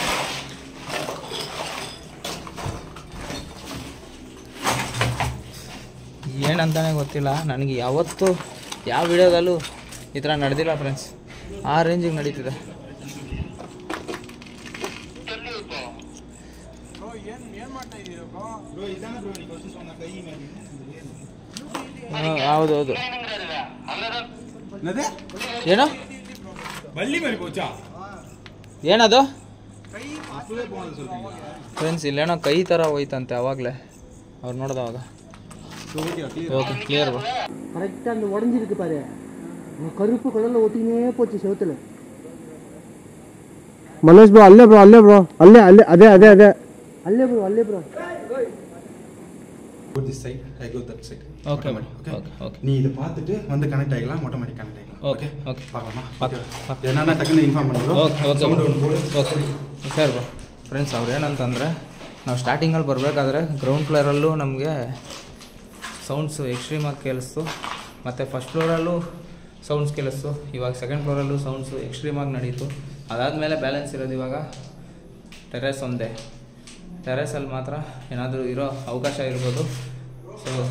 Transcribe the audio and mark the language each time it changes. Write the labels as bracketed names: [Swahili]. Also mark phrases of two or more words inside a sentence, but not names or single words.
[Kannada] ಏನಂತಾನೆ ಗೊತ್ತಿಲ್ಲ ನನಗೆ ಯಾವತ್ತೂ ಯಾವ ವಿಡಿಯೋದಲ್ಲೂ ಈ ಥರ ನಡೆದಿಲ್ಲ ಫ್ರೆಂಡ್ಸ್ ಆ ರೇಂಜಿಗೆ ನಡೀತಿದೆ ಹೌದೌದು ಏನೋ ಏನದು ಫ್ರೆಂಡ್ಸ್ ಇಲ್ಲೇನೋ ಕೈ ಥರ ಹೋಯ್ತಂತೆ ಅವಾಗಲೇ ಅವ್ರು ನೋಡ್ದವಾಗ [English] okay clear bro [Tamil] கரெக்ட்டா அந்த உடைஞ்சிருக்கு பாரு கருப்பு கலர்ல ஒட்டினே போச்சு செவுத்துல மனோஜ் bro [Malayalam] അല്ലേ അല്ലേ അതേ അല്ലേ [Tamil] bro [English] go this side I go that side okay [Tamil] நீ இத பார்த்துட்டு வந்து கனெக்ட் ஆகலாம் ஆட்டோமேட்டிக் கனெக்ட் ஆகலாம் ஓகே பார்க்கலாமா என்னன்னா டக்குன்னு [Kannada] ಇನ್ಫಾರ್ಮ್ ಮಾಡೋದು [English] okay sir bro [Kannada] ಫ್ರೆಂಡ್ಸ್ ಅವ್ರು ಏನಂತಂದ್ರೆ ನಾವು ಸ್ಟಾರ್ಟಿಂಗಲ್ಲಿ ಬರಬೇಕಾದ್ರೆ ಗ್ರೌಂಡ್ ಫ್ಲೋರಲ್ಲೂ ನಮಗೆ ಸೌಂಡ್ಸು ಎಕ್ಸ್ಟ್ರೀಮಾಗಿ ಕೇಳಿಸ್ತು ಮತ್ತು ಫಸ್ಟ್ ಫ್ಲೋರಲ್ಲೂ ಸೌಂಡ್ಸ್ ಕೇಳಿಸ್ತು ಇವಾಗ ಸೆಕೆಂಡ್ ಫ್ಲೋರಲ್ಲೂ ಸೌಂಡ್ಸು ಎಕ್ಸ್ಟ್ರೀಮಾಗಿ ನಡೀತು ಅದಾದಮೇಲೆ ಬ್ಯಾಲೆನ್ಸ್ ಇರೋದು ಇವಾಗ ಟೆರೆಸ್ ಒಂದೇ ಟೆರೆಸಲ್ಲಿ ಮಾತ್ರ ಏನಾದರೂ ಇರೋ ಅವಕಾಶ ಇರ್ಬೋದು ಸೊ